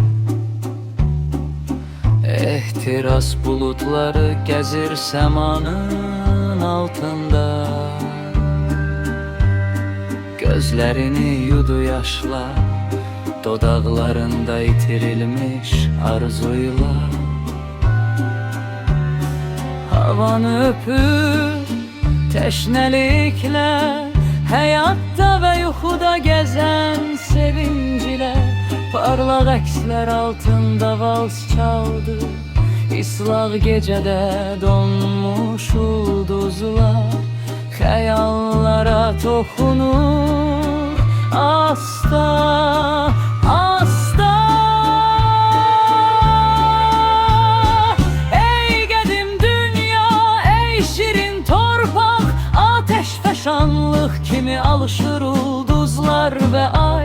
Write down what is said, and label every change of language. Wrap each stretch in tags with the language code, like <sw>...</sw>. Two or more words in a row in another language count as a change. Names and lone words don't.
<az>Ehtiras bulutları gezir semanın altında, gözlerini yudu yaşla, dodaklarında itirilmiş arzuyla. Havanı öpüp teşnelikle, hayatta ve yuhuda gezen sevinciyle, parlak əkslər altında vals çaldı. İslaq gecədə donmuş ulduzlar xəyallara toxunur asta, asta. Ey qədim dünya, ey şirin torpaq, ateş fəşanlıq kimi alışır ulduzlar və ay.</az>